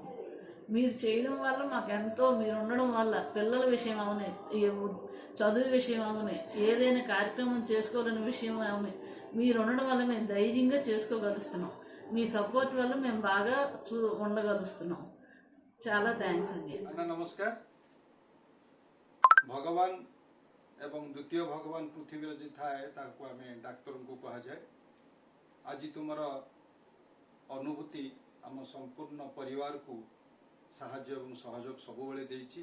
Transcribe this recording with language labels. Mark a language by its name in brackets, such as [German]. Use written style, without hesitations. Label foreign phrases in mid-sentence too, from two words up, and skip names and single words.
[Telugu] మీరు చేయడం వల్ల మాకు ఎంతో, మీరు ఉండడం వల్ల పిల్లల విషయం అవునే, చదువు విషయం అవునే, ఏదైనా కార్యక్రమం చేసుకోవాలనే విషయం అవునే, మీరు ఉండడం వల్ల మేము ధైర్యంగా చేసుకోగలుస్తున్నాం. మీ సపోర్ట్ వల్ల మేము బాగా ఉండగలుస్తున్నాం. చాలా థ్యాంక్స్ అండి. [Odia] ନମସ୍କାର। ଭଗବାନ ଏବଂ ଦ୍ୱିତୀୟ ଭଗବାନ ପୃଥିବୀରେ ଯେ ଥାଏ ତାକୁ ଆମେ ଡାକ୍ତରଙ୍କୁ କୁହାଯାଏ। ଆଜି ତୁମର ଅନୁଭୂତି ଆମ ସମ୍ପୂର୍ଣ୍ଣ ପରିବାରକୁ ସାହାଯ୍ୟ ଏବଂ ସହଯୋଗ ସବୁବେଳେ ଦେଇଛି।